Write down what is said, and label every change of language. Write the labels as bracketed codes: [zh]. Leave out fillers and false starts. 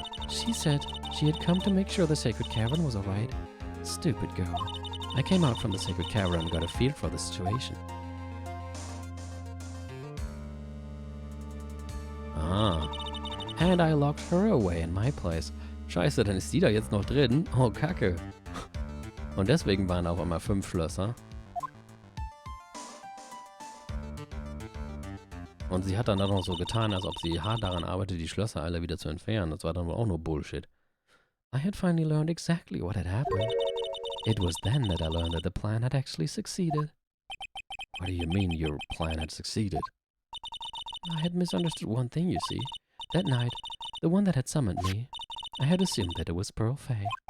[en] She said she had come to make sure the sacred cavern was alright. Stupid girl. I came out from the sacred cavern and got a feel for the situation. Ah. And I locked her away in my place. [de] Scheiße, dann ist die da jetzt noch drin. Oh, Kacke. Und deswegen waren auf einmal 5 Schlösser. Und sie hat dann auch noch so getan, als ob sie hart daran arbeitet, die Schlösser alle wieder zu entfernen. Das war dann wohl auch nur Bullshit. [en] I had finally learned exactly what had happened. It was then that I learned that the plan had actually succeeded. What do you mean your plan had succeeded? I had misunderstood one thing, you see. That night, the one that had summoned me, I had assumed that it was Pearl Fey.